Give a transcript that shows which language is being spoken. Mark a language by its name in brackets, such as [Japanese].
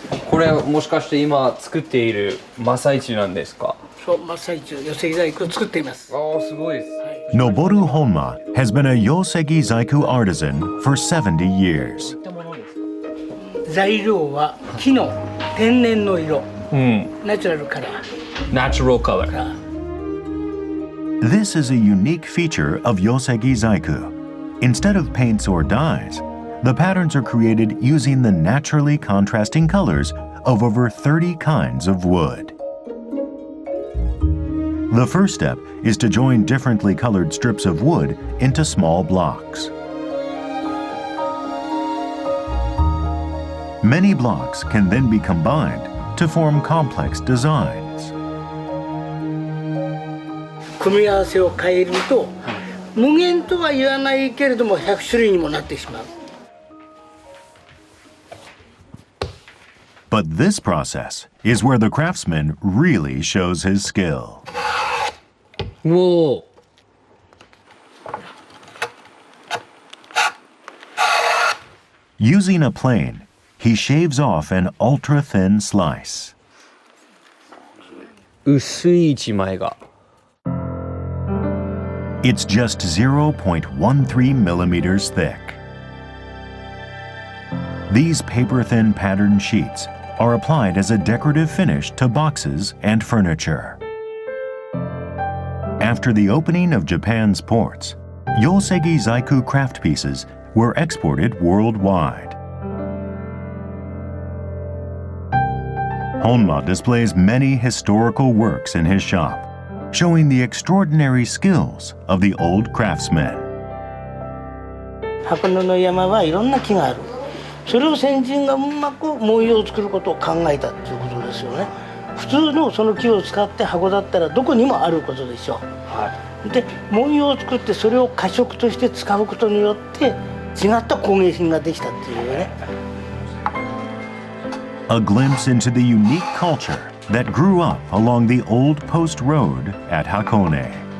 [Japanese] これもしかして今作っているマサイチなんですか？そう、マサイチの寄せ細工を作っています。ああ、すごいです。 [English] Noboru Honma has been a Yosegi Zaiku artisan for 70 years. [Japanese] 材料は木の天然の色、ナチュラルカラー。 [English] Natural color. This is a unique feature of Yosegi Zaiku. Instead of paints or dyes, the patterns are created using the naturally contrasting colors of over 30 kinds of wood. The first step is to join differently colored strips of wood into small blocks. Many blocks can then be combined to form complex designs. [Japanese] 組み合わせを変えると、無限とは言わないけれども100種類にもなってしまう。 [English] But this process is where the craftsman really shows his skill. Whoa. Using a plane, he shaves off an ultra-thin slice. [Japanese] 薄い一枚が。 [English] It's just 0.13 millimeters thick. These paper-thin patterned sheets are applied as a decorative finish to boxes and furniture. After the opening of Japan's ports, Yosegi Zaiku craft pieces were exported worldwide. Honma displays many historical works in his shop, showing the extraordinary skills of the old craftsmen. [Japanese] 箱根の山はいろんな木がある。それを先人がうまく文様を作ることを考えたっていうことですよね。普通のその木を使って箱だったらどこにもあることでしょう。はい、で文様を作ってそれを化色として使うことによって違った工芸品ができたっていうね。 [English] A glimpse into the unique culture that grew up along the old post road at Hakone.